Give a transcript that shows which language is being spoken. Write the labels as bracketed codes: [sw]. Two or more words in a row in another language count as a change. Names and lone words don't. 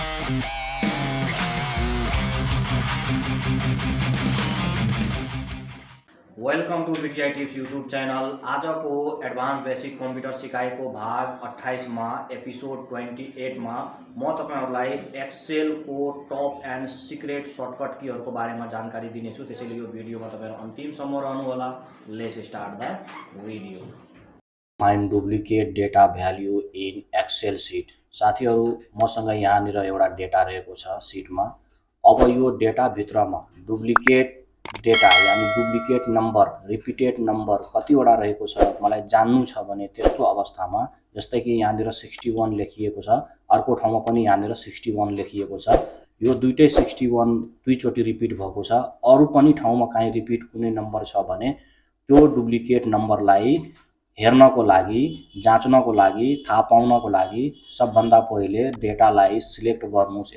[en] Welcome to BTI Tips YouTube channel. [ne] आज को [en] advance basic computer [ne] सिकाई को भाग 28 में एपिसोड 28 में म तपाईहरुलाई एक्सेल को [en] top and secret shortcut [ne] कीहरु को बारे में जानकारी दिने छु। त्यसैले यो भिडियोमा तपाईहरु अन्तिमसम्म रहनु होला। [en] Let's start the video. Find duplicate data value in Excel sheet. [ne] साथीहरु मसँग यहाँनिर एउटा डेटा रहेको छ शीटमा। अब यो डेटा भित्रमा [en] duplicate data [ne] यानी [en] duplicate number repeated number [ne] कतिवटा रहेको छ मलाई जान्नु छ भने त्यस्तो अवस्थामा जस्तै कि यहाँनिर 61 लेखिएको छ, अर्को ठाउँमा पनि यहाँनिर 61 लेखिएको छ, यो दुईटै 61 दुईचोटी रिपिट भएको छ, अरु पनि ठाउँमा कहीँ रिपिट कुनै नम्बर छ भने त्यो डुप्लिकेट नम्बरलाई हेर्नको लागि, जाँच्नको लागि, थाहा पाउनको लागि सबभन्दा पहिले डेटालाई सिलेक्ट गर्नुस्।